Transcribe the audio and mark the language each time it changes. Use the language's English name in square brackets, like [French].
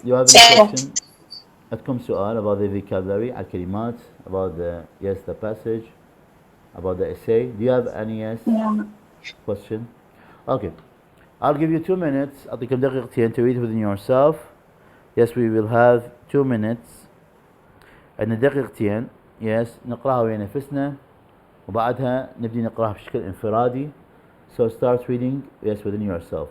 [English] Do you have any question? [Arabic] عندكم سؤال [English] about the vocabulary [Arabic] الكلمات [English] about the yes the passage about the essay. Do you have any yes question? Okay. I'll give you 2 minutes. [Arabic] أعطيكم دقيقتين [English] to read within yourself. Yes, we will have 2 minutes. [Arabic] عندنا دقيقتين [English] yes [Arabic] نقراها ويا نفسنا وبعدها نبدي نقراها بشكل انفرادي. [English] So start reading yes within yourself.